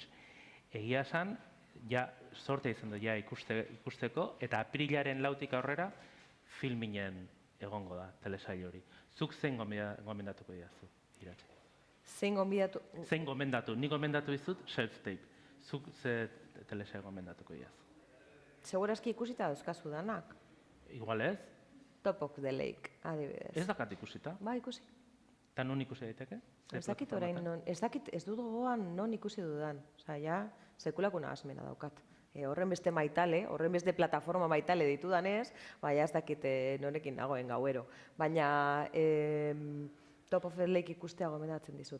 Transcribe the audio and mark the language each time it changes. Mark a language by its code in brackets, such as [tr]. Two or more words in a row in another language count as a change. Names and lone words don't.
[eu] Egia esan, ja sortea izan du ja ikusteko, eta aprilaren 4 aurrera filminen egongo da telesail hori. Zuk zein gomendatuko didazu, Iratxe? Zein gomendatu? Zein gomendatu, nik gomendatu dizut self-tape. Zuk ze telesail gomendatuko diazu? Segurazki ikusita dauzkazu danak. Igual ez? Top of the Lake, adibidez. Ez dakat ikusita? Ba, ikusi. Eta non ikusi daiteke? Ez dakit orain non, ez dut gogoan non ikusi dudan. Osea, ja, sekulako nahasmena daukat. Horren beste maitale, horren beste plataforma maitale ditudanez, ja ez dakit norekin nagoen gauero. Baina Top of the Lake ikustea gomendatzen dizut.